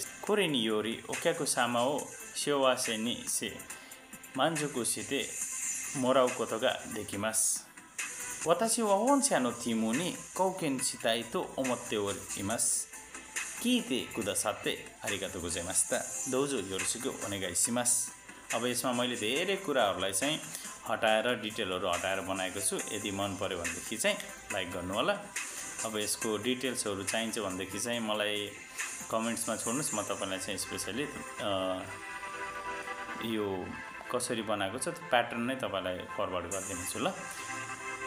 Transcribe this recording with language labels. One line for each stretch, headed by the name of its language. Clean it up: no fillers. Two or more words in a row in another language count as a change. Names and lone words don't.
Japanese: これによりお客様を幸せにし満足してもらうことができます。私は御社のチームに貢献したいと思っております。聞いてくださってありがとうございました。どうぞよろしくお願いします。
Nepali: अब यसमा मैले धेरै कुराहरुलाई चाहिँ हटाएर डिटेलहरु हटाएर बनाएको छु। यदि मन पर्यो भनेदेखि चाहिँ लाइक गर्नु होला। अब यसको डिटेल्सहरु चाहिन्छ भनेदेखि चाहिँ मलाई कमेन्ट्समा छोड्नुस् म तपाईलाई चाहिँ स्पेशली यो कसरी बनाएको छ त्यो प्याटर्न नै तपाईलाई फरवर्ड गरिदिन्छु ल।